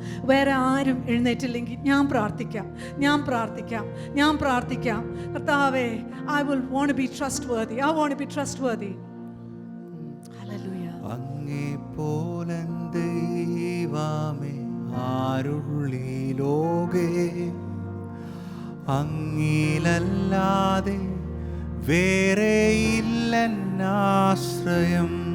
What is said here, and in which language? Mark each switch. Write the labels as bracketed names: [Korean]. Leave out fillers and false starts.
[Malayalam] വേറെ ആരും എഴുന്നേറ്റില്ലെങ്കിൽ ഞാൻ പ്രാർത്ഥിക്കാം, ഞാൻ പ്രാർത്ഥിക്കാം, ഞാൻ പ്രാർത്ഥിക്കാം. [English] കർത്താവേ, I will want to be trustworthy. I want to be trustworthy. Hallelujah. [Malayalam] അങ്ങേ പോലെ ദൈവമേ ആരുള്ളി ലോകേ, അങ്ങിലല്ലാതെ വേറെയില്ലെന്നാശ്രയം.